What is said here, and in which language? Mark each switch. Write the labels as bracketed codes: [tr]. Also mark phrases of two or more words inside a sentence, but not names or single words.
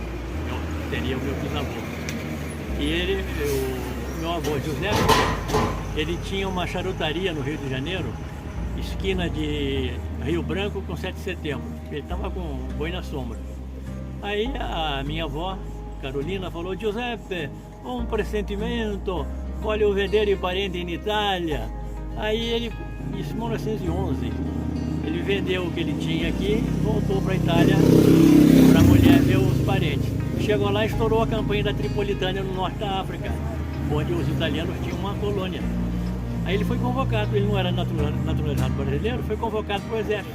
[pt] Seria o meu bisavô. E meu avô, Giuseppe, ele tinha uma charutaria no Rio de Janeiro, esquina de Rio Branco com 7 de setembro. Ele estava com boi na sombra. Aí a minha avó, Carolina, falou: [it] Giuseppe, [pt] um pressentimento, [it] voglio vedere i parenti in Itália. [pt] Aí ele, isso em 1911, ele vendeu o que ele tinha aqui e voltou para a Itália para a mulher ver os parentes. Chegou lá e estourou a campanha da Tripolitânia no norte da África, onde os italianos tinham uma colônia. Aí ele foi convocado, ele não era naturalizado brasileiro, foi convocado para o exército.